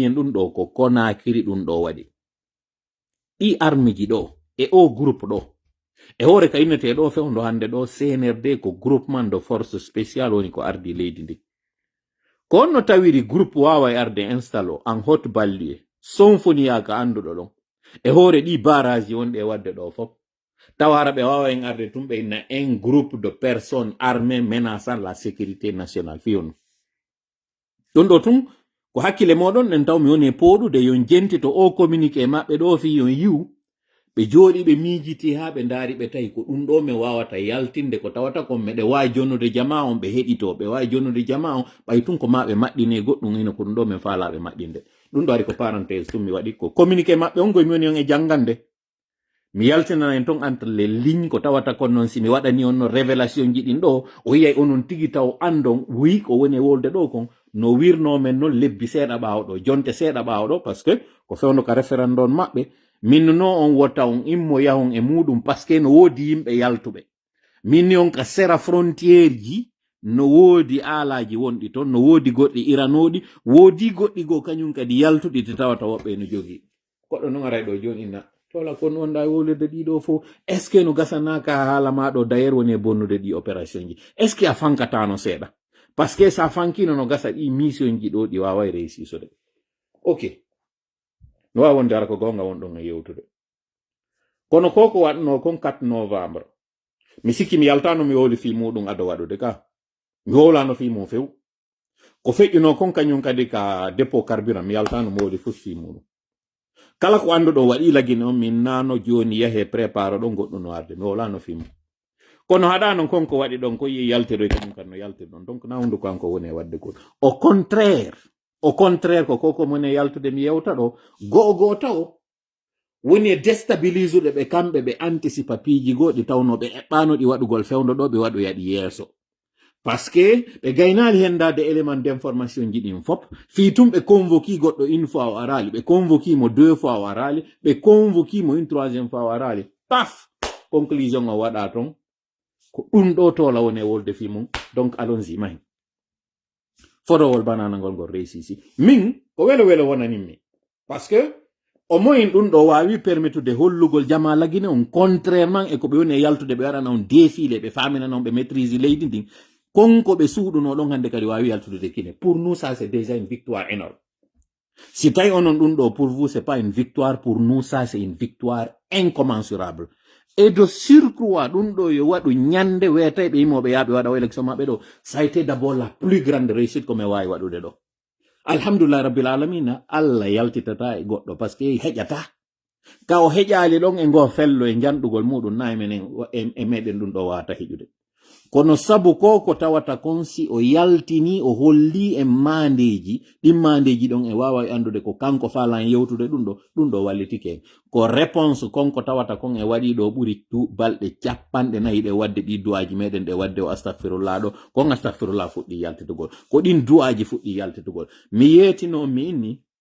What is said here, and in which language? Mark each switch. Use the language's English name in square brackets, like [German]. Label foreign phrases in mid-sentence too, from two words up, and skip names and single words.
[Fula] en ɗum ɗo ko konakiri ɗum ɗo waɗi ɗi armiji ɗo e o groupe ɗo e hoore ka innete ɗo fewndo hande ɗo CNRD ko [French] groupement de force spécial [Fula] woni ko ardi leydi ndi ko onno tawiri groupe wawa e arde installe [French] en haute banlieue [Fula] sonfoniya ka anduɗo ɗon e hoore ɗi barrage wonɗe wadde ɗo fof tawara ɓe wawa en arde tum ɓe inna [French] un groupe de personnes armées menaçant la sécurité nationale [Fula] fiyonu ɗum ɗo tum ko hakkile moɗon nen taw mi woni e poɗude yon jentito o communiqué maɓɓe ɗo fi yon yiw ɓe jooɗi ɓe miijiti ha ɓe ndaari ɓe tawi ko ɗum ɗo mi wawata yaltinde ko tawata kon meɗe wawi jonnude jama on ɓe heɗito ɓe wawi jonnude jama on ɓay tun ko ma ɓe maɗɗine goɗɗum ino ko ɗum ɗo min faalaɓe maɗɗinde ɗum ɗo ari ko parenthèse tum mi waɗi ko communiqué maɓɓe on gomi woni on e janngande mi yaltinana en ton [French] entre les lignes [Fula] ko tawata kon noon si mi waɗani on no révélation ji ɗin ɗo o yiyay onon tigi taw andon wi ko woni e wolde ɗo kon no wirnomen noon lebbi seeɗa ɓaawo ɗo jonte seeɗa ɓaawo ɗo [French] par ce que [Fula] ko fewno ka référendum maɓɓe min no on wotta on immo yahon e muɗum [French] par ce que [Fula] no woodi yimɓe yaltuɓe min ni on ka sera frontiére ji no woodi aalaji wonɗi toon no woodi goɗɗi iranoɗi woodi goɗɗi goo kañum kadi yaltuɗi te tawata woɓɓe no jogii goɗɗo noon aray ɗo joni inna tola kon wonda wolirde ɗiɗo fof [French] est ce que [Fula] no gasanaka haala maɗo d'ailleurs woni e bonnude ɗi opération ji [French] est ce que [Fula] a fankatano seeɗa [French] par ce que [Fula] sa fankino no gasa ɗi mission ji ɗo ɗi wawai réussisude ok no wawi wonde ara ko gonga wonɗon e yewtude kono koko waɗno kon 4 novembre mi sikki mi yaltano mi wowli fi muɗum ado waɗude ka mi wowlano fi mum few ko feƴƴuno kon kañum kadi ka [French] dépôt carburant [Fula] mi yaltano mi wowli fof fi muɗum kala ko anduɗo waɗi lagine on min nano joni yahe prépare ɗo goɗɗo no arde mi wowlano fi mum kono haɗa non konko waɗi ɗon ko yi yaltiroy kañum kan no yaltir ɗon donc na hundu kanko woni e wadde goto au contraire ko koko mone yaltude mi yewta ɗo go'o taw woni e déstabilisude ɓe kamɓe ɓe anticipa piiji goɗi tawno ɓe eɓɓano ɗi waɗugol fewndo ɗo ɓe waɗu yaɗi yeeso [French] par ce que [Fula] ɓe gaynali hendade [French] élément d'information [Fula] ji ɗin fop fi tum ɓe convoqui goɗɗo [French] une fois [Fula] o arali ɓe convoqui mo 2 fois o arali ɓe convoqui mo [French] une 3e fois [Fula] o arali paf conclusion o waɗa ton ko ɗum ɗo tola woni e wolde fi mum [French] donc allons-y [Fula] mahi fotowol banana ngol ngol réussisi min ko welo wonanimmi [French] par ce que au moins [Fula] ɗum ɗo wawi permettude hollugol jama lagine on contrairement e ko ɓe woni e yaltude ɓe waɗana on défilé ɓe faminana on ɓe maîtrise leydi ndin konko ɓe suuɗuno ɗon hande kadi wawi yaltude de kine [French] pour nous ça c'est déjà une victoire énorme [Fula] si tawi onon ɗum ɗo [French] pour vous c'est pas une victoire pour nous ça c'est une victoire incommensurable et de surcroît [Fula] ɗum ɗo yo waɗu ñande weetay ɓe yimoɓe yaaɓe waɗa o élection maɓɓe ɗo [French] ça a été d'abord la plus grande réussite [Fula] ko mi wawi waɗude ɗo [Arabic] الحمد لله رب العالمين [Fula] allah yaltitata e goɗɗo [French] par ce que [Fula] heƴata ka o heƴali ɗon e ngo fello e janɗugol muɗum nayi menen e meɗen ɗum ɗo wata heƴude kono sabu ko tawata kon si o yaltini o holli e mandeji ɗin mandeji ɗon e wawa andude ko kanko falan yewtude ɗum ɗo wallitike ko réponse konko tawata kon e waɗi ɗo ɓuri balɗe 40 ɗe wadde ɗi duwaji meɗen ɗe wadde o astahfirullah ɗo kon astahfirullah fuɗɗi yaltitugol ko ɗin duwaji fuɗɗi yaltitugol mi yetino mi inni